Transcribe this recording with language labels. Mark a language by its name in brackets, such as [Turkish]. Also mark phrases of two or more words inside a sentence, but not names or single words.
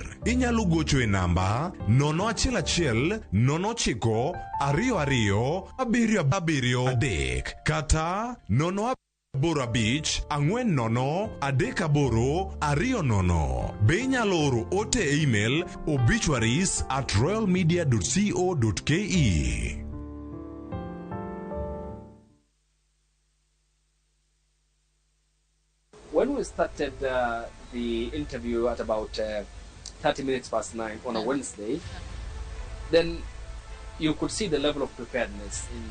[Luo (Kenya and Tanzania)] Inyalo gocho e namba 011 09 22 773 kata 085 40 38 Be inyalo oro ote e email obituaries@royalmedia.co.ke. [English] When we started the interview at about 30 minutes past 9 on a Wednesday, then you could see the level of preparedness in